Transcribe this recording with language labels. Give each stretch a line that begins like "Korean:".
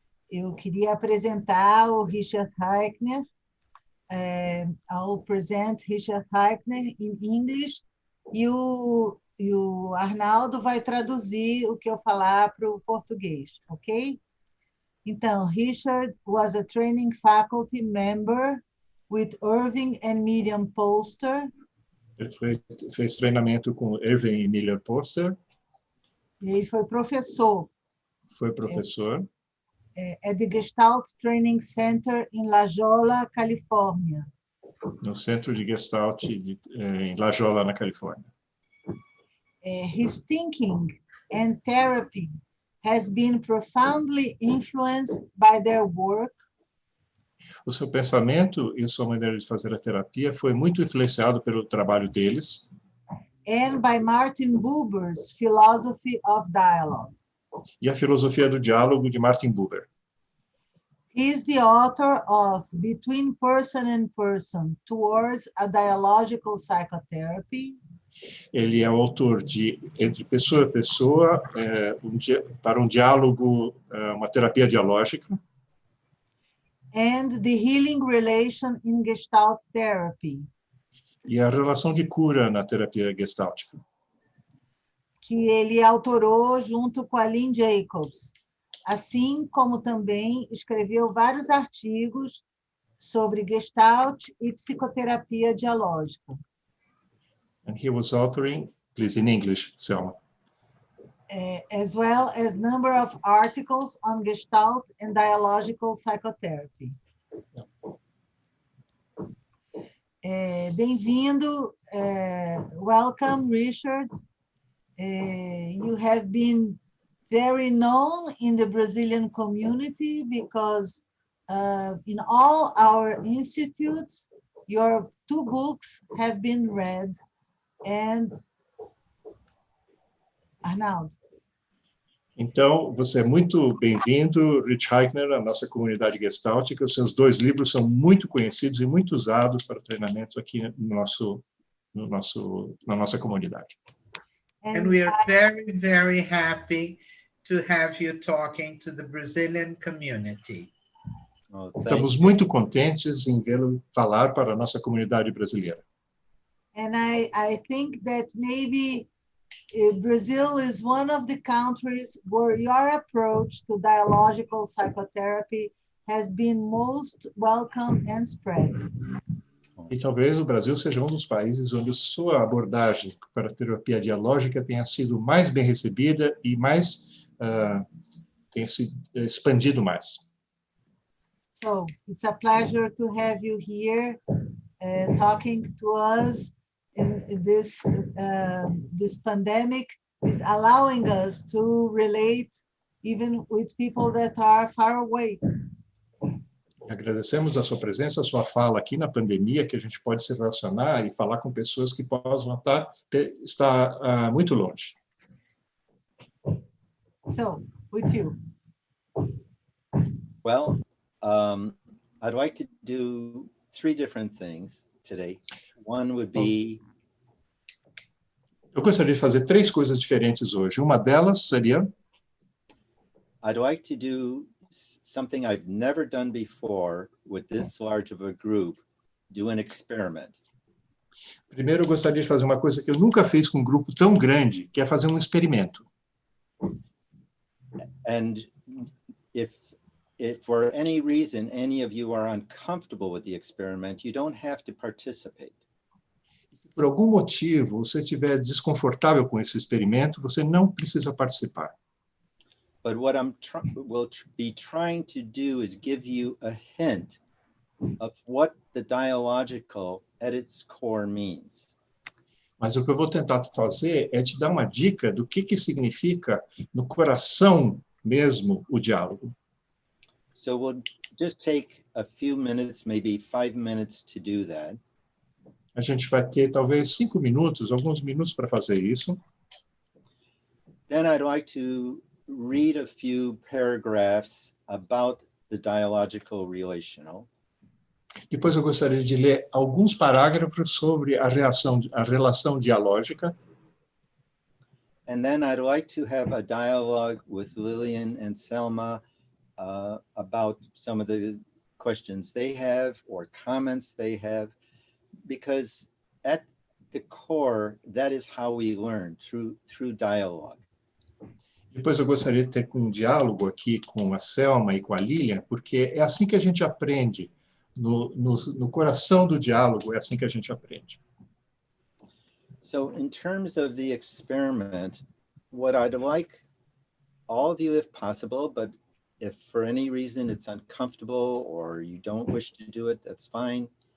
Portuguese: Eu queria apresentar o Richard Hycner.
English: I'll present Richard Hycner in English
Portuguese: e o Arnaldo vai traduzir o que eu falar para o português, ok?
English: Então, Richard was a training faculty member with Irving and Miriam Polster.
Portuguese: Ele fez treinamento com Irving e Miriam Polster. Ele foi professor. Foi professor.
English: At the Gestalt Training Center in La Jolla, Califórnia.
Portuguese: No centro de Gestalt em La Jolla, na Califórnia.
English: His thinking and therapy has been profoundly influenced by their work.
Portuguese: O seu pensamento e sua maneira de fazer a terapia foi muito influenciado pelo trabalho deles.
English: And by Martin Buber's philosophy of dialogue.
Portuguese: E a filosofia do diálogo de Martin Buber.
English: He is the author of Between Person and Person Towards a Dialogical Psychotherapy.
Portuguese: Ele é o autor de Entre Pessoa e Pessoa, para um diálogo, uma terapia dialógica.
English: And the Healing Relation in Gestalt-Therapy.
Portuguese: E a relação de cura na terapia gestáltica. Que ele autorou junto com a Lynne Jacobs, assim como também escreveu vários artigos sobre Gestalt e psicoterapia dialógica.
English: And he was authoring, please in English, Selma. As well as number of articles on Gestalt and dialogical psychotherapy.
Portuguese: Bem-vindo, welcome, Richard.
English: You have been very known in the Brazilian community because in all our institutes, your 2 books have been read. And Arnaldo.
Portuguese: Então, você é muito bem-vindo, Rich Hycner, à nossa comunidade gestáltica. Os seus 2 livros são muito conhecidos e muito usados para treinamento aqui na nossa comunidade.
English: And we are very, very happy to have you talking to the Brazilian community.
Portuguese: Estamos muito contentes em vê-lo falar para a nossa comunidade brasileira.
English: And I think that maybe Brazil is one of the countries where your approach to dialogical psychotherapy has been most welcome and spread.
Portuguese: E talvez o Brasil seja um dos países onde sua abordagem para a terapia dialógica tenha sido mais bem recebida e mais tenha se expandido mais.
English: So it's a pleasure to have you here talking to us. And this pandemic is allowing us to relate even with people that are far away.
Portuguese: Agradecemos a sua presença, a sua fala aqui na pandemia, que a gente pode se relacionar e falar com pessoas que possam estar muito longe.
English: So, with you. Well, I'd like to do 3 different things today. One would be
Portuguese: Eu gostaria de fazer 3 coisas diferentes hoje. Uma delas seria...
English: I'd like to do something I've never done before with this large of a group, do an experiment.
Portuguese: Primeiro, eu gostaria de fazer uma coisa que eu nunca fiz com um grupo tão grande, que é fazer um experimento.
English: And if for any reason any of you are uncomfortable with the experiment, you don't have to participate.
Portuguese: Por algum motivo, você estiver desconfortável com esse experimento, você não precisa participar.
English: But what will be trying to do is give you a hint of what the dialogical at its core means.
Portuguese: Mas o que eu vou tentar fazer é te dar uma dica do que significa, no coração mesmo, o diálogo.
English: So we'll just take a few minutes, maybe 5 minutes to do that.
Portuguese: A gente vai ter talvez 5 minutos, alguns minutos para fazer isso.
English: Then I'd like to read a few paragraphs about the dialogical relational.
Portuguese: Depois eu gostaria de ler alguns parágrafos sobre a relação dialógica.
English: And then I'd like to have a dialogue with Lillian and Selma about some of the questions they have or comments they have, because at the core, that is how we learn, through dialogue.
Portuguese: Depois eu gostaria de ter um diálogo aqui com a Selma e com a Lilian, porque é assim que a gente aprende. No coração do diálogo, é assim que a gente aprende.
English: So in terms of the experiment, what I'd like all of you, if possible, but if for any reason it's uncomfortable or you don't wish to do it, that's fine.